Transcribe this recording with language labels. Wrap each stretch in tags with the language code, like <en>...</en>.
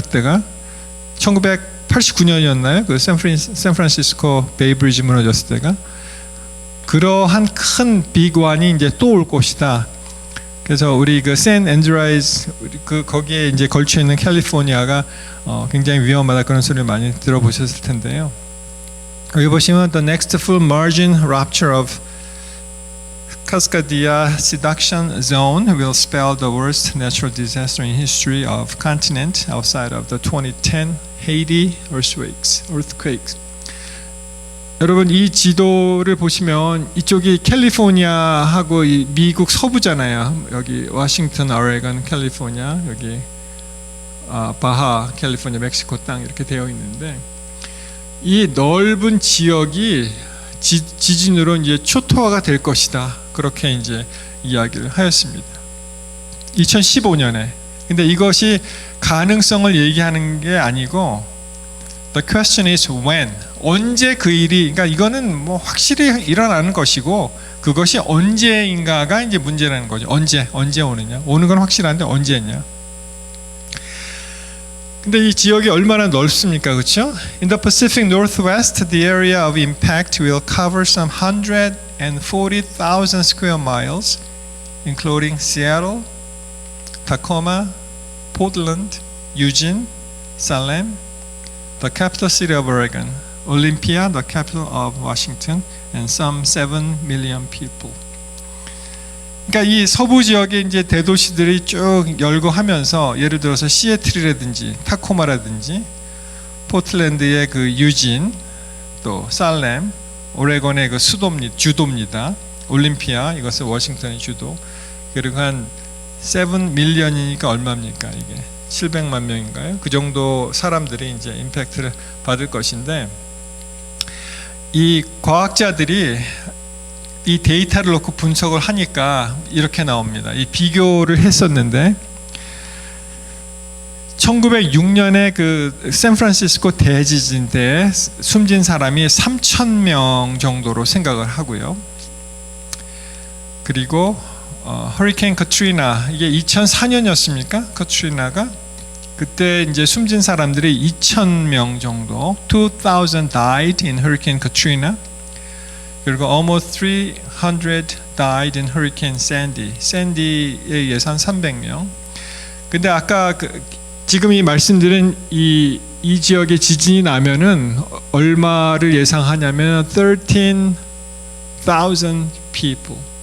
<ko>그때가 1989년이었나요? 그 샌프란시스코 베이브리지 무너졌을 때가. 그러한 큰 빅1이 이제 또 올 것이다. 그래서 우리 그 샌 앤드레아스 그 거기에 이제 걸쳐 있는 캘리포니아가 굉장히 위험하다, 그런 소리를 많이 들어보셨을 텐데요. 여기 보시면</ko> <en>the next full margin rupture of Cascadia subduction zone will spell the worst natural disaster in history of continent outside of the 2010 Haiti earthquakes.</en> <ko>여러분, 이 지도를 보시면 이쪽이 캘리포니아하고 이 미국 서부잖아요. 여기 워싱턴, 오레건, 캘리포니아, 여기 바하, 캘리포니아, 멕시코 땅 이렇게 되어 있는데, 이 넓은 지역이 지진으로 이제 초토화가 될 것이다. 그렇게 이제 이야기를 하였습니다. 2015년에. 근데 이것이 가능성을 얘기하는 게 아니고</ko> <en>the question is when.</en> <ko>언제 그 일이, 그러니까 이거는 뭐 확실히 일어나는 것이고 그것이 언제인가가 이제 문제라는 거죠. 언제 오느냐. 오는 건 확실한데 언제냐. 근데 이 지역이 얼마나 넓습니까? 그렇죠?</ko> <en>In the Pacific Northwest, the area of impact will cover some 140,000 square miles, including Seattle, Tacoma, Portland, Eugene, Salem, the capital city of Oregon, Olympia, the capital of Washington, and some 7 million people.</en> <ko>그러니까 이 서부 지역의 이제 대도시들이 쭉 열고 하면서 예를 들어서 시애틀이라든지 타코마라든지 포틀랜드의 그 유진, 또 살렘, 오레곤의 그 주도입니다. 올림피아, 이것은 워싱턴의 주도. 그리고 한 7 밀리언이니까 얼마입니까? 이게 700만 명인가요? 그 정도 사람들이 이제 임팩트를 받을 것인데, 이 과학자들이 이 데이터를 놓고 분석을 하니까 이렇게 나옵니다. 이 비교를 했었는데 1906년에 그 샌프란시스코 대지진 때 숨진 사람이 3,000명 정도로 생각을 하고요. 그리고 허리케인 카트리나, 이게 2004년이었습니까? 카트리나가 그때 이제 숨진 사람들이 2,000명 정도,</ko> <en>2,000 died in Hurricane Katrina.</en> <ko>그리고</ko> <en>almost 300 died in Hurricane Sandy.</en> <ko>Sandy에 의해서 한 300명. 근데 아까 지금 이 말씀드린 이 지역에 지진이 나면은 얼마를 예상하냐면 13,000 people.</ko>